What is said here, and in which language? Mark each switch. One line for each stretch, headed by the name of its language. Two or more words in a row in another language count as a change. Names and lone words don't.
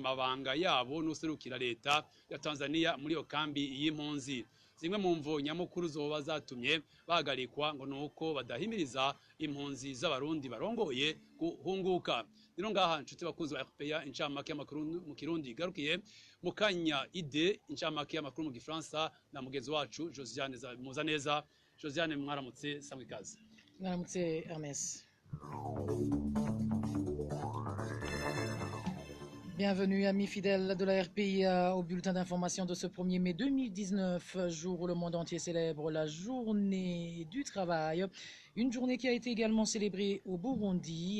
Rundi: mabanga yabo n'userukira leta ya Tanzania muri yo kambi y'impunzi zimwe mu mvo nyamukuru zoba zatumye bahagarikwa ngo nuko badahimiriza impunzi z'abarundi barongoye guhunguka nino ngaha nshuti bakunzi ba RPA incamake y'amakuru mu Kirundi garukiye mu kanya ide incamake y'amakuru mu Gifaransa na mugenzi wacu Josiane Muzaneza Josiane mwaramutse samwikaze mwaramutse Hermes.
French: Bienvenue amis fidèles de la RPA au bulletin d'information de ce 1er mai 2019, jour où le monde entier célèbre la journée du travail. Une journée qui a été également célébrée au Burundi.